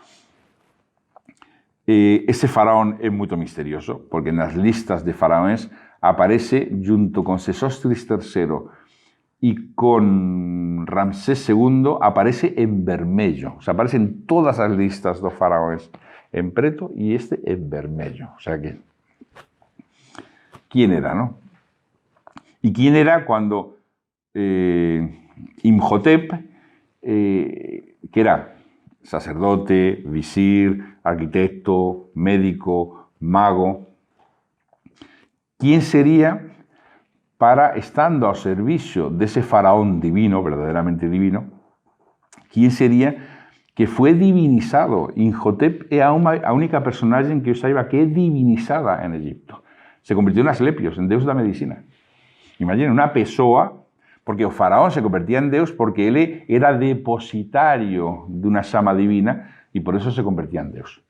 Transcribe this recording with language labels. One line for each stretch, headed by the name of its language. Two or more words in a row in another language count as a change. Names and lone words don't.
Galician: Ese faraón é moito misterioso, porque nas listas de faraóns aparece
Spanish: junto con
Galician: Sesostris III e con Ramsés II, aparece en vermello.
Spanish: O sea,
Galician: aparece en todas as listas dos faraóns en preto e este en vermello.
Spanish: O sea que, ¿quién era, no? ¿Y quién era cuando Imhotep, que era sacerdote, visir, arquitecto, médico, mago? ¿Quién sería para, estando ao servicio de ese faraón divino, verdaderamente divino, quién sería que fue divinizado?
Galician: Imhotep é a única personaxe que eu saiba que é divinizada en Egipto.
Spanish: Se convirtió
Galician: en Asclepios, en deus da medicina. Imaginen, unha persoa, porque o faraón se convertía en deus porque ele era depositario dunha xama divina e por eso se convertía en deus.